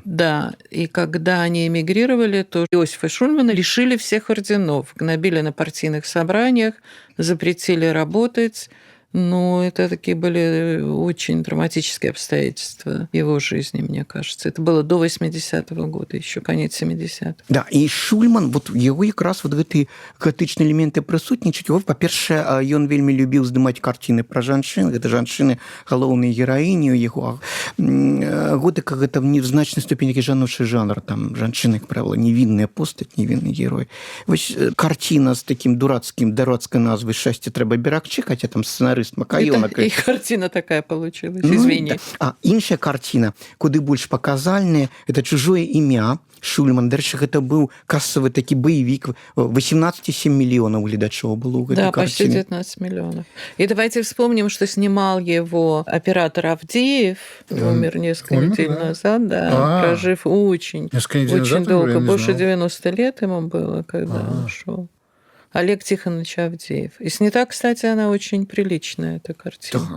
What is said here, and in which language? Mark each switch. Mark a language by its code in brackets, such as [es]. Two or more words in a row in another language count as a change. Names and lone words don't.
[ru] Да, и когда они эмигрировали, то Иосифа Шульмана лишили всех орденов, гнобили на партийных собраниях, запретили работать. Ну, это такие были очень драматические обстоятельства его жизни, мне кажется. Это было до 80-го года, еще конец 70-х. [be] Да, і Шульман, вот яго якраз вот гэтыя гатычныя элементы прысутнічаюць. Па-першае, ён вельмі любіў здымаць карціны пра жанчын. Гэта жанчыны галоўныя гераіні яго. Готыка – гэта в значнай ступені жаночы жанр. Там жанчыны, як правіла, невінная постаць, невінны герой. Вось карціна з такім дурацкай назвай «Шчасце трэба берагчы», хаця там сцэнарый гітарыст Макаёнак. [ru] И картина такая получилась, извини. [be] А іншая карціна, куды больш паказальная, это «Чужое імя». Шульман. Дальше гэта быў кассовый такі баевик. 18,7 миллионов гледачоў было ў гэтай [ru] Да, почти [be] карціне. [ru] 19 миллионов. И давайте вспомним, что снимал его оператор Авдеев, умер несколько недель назад, да, прожив очень долго, больше 90 лет ему было, когда он ушел. Олег Тихонович Авдеев. И снята, кстати, она очень приличная, эта картина.